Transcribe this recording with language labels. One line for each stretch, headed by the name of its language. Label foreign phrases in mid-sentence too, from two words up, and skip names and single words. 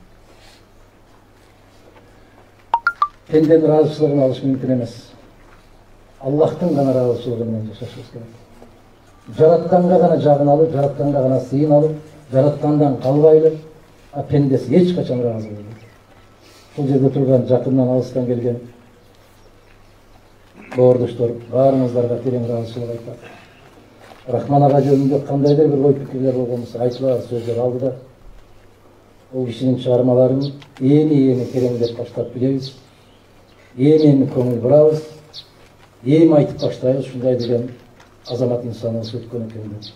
Kyrgyz: Пенденин ыраазычылыгын алыш мүмкүн эмес. Аллахтын гана ыраазычылыгы менен жашашыбыз керек. Жаратканга гана жагыналып, жаратканга гана сыйыналып, жараткандан калбайлы, пендеси эч качан ыраазы болбойт.
Kazakh: Бұл жерде тұрған жақыннан алыстан келген бауырдоштор, баарыңыздарға терең ыраазычылык айтат.
Kyrgyz: Рахман ага жөнүндө кандайдыр бир ой пикирлер болгонболсо айтылар сөздөр алдыда. Ол кишинин чыгармаларын эми тереңдеп баштап билебиз. Эми көңүл бурабыз. Эми айтып баштайбыз ушундай деген азамат инсаныбыз өткөн экен деп.